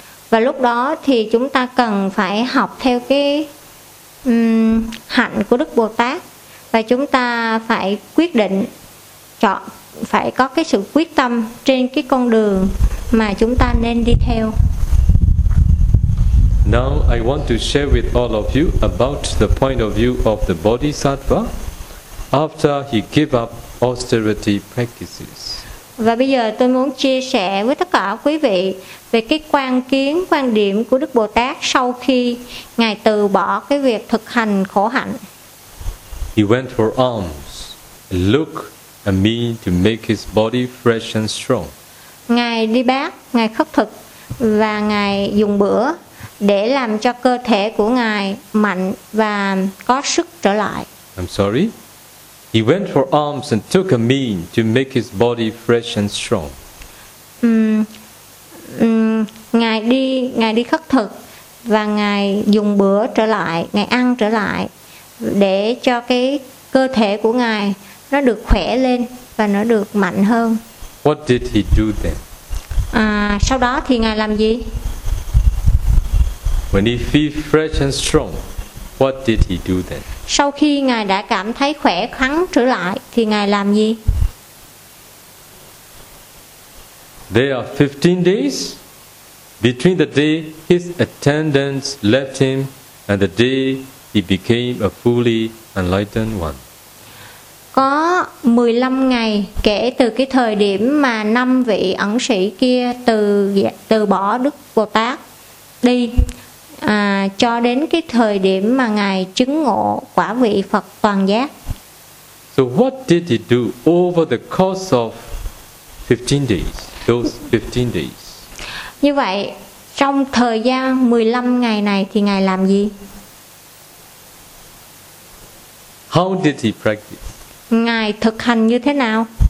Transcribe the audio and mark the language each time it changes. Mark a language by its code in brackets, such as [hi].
[vi] Và lúc đó thì chúng ta cần phải học theo cái hạnh của Đức Bồ Tát, và chúng ta phải quyết định chọn, phải có cái sự quyết tâm trên cái con đường mà chúng ta nên đi theo. [en] Now I want to share with all of you about the point of view of the Bodhisattva after he gave up austerity practices. [vi] Và bây giờ tôi muốn chia sẻ với tất cả quý vị về cái quan kiến, quan điểm của Đức Bồ Tát sau khi ngài từ bỏ cái việc thực hành khổ hạnh. [en] He went for alms, look a mean to make his body fresh and strong. [vi] Ngài đi bát, ngài khất thực và ngài dùng bữa để làm cho cơ thể của ngài mạnh và có sức trở lại. [en] I'm sorry. He went for alms and took a mean to make his body fresh and strong. [vi] Ngài đi khất thực và ngài dùng bữa trở lại, ngài ăn trở lại để cho cái cơ thể của ngài nó được khỏe lên và nó được mạnh hơn. [en] What did he do then? [vi] Sau đó thì ngài làm gì? [en] When he feels fresh and strong, what did he do then? [vi] Sau khi ngài đã cảm thấy khỏe khoắn trở lại thì ngài làm gì? [en] There are 15 days between the day his attendants left him and the day he became a fully enlightened one. [vi] Có 15 ngày kể từ cái thời điểm mà năm vị ẩn sĩ kia từ bỏ Đức Bồ Tát đi cho đến cái thời điểm mà ngài chứng ngộ quả vị Phật toàn giác. [en] So what did he do over the course of 15 days? Those 15 days. [vi] Như vậy trong thời gian 15 ngày này thì ngài làm gì? [en] How did he practice? [vi] Ngài thực hành như thế nào?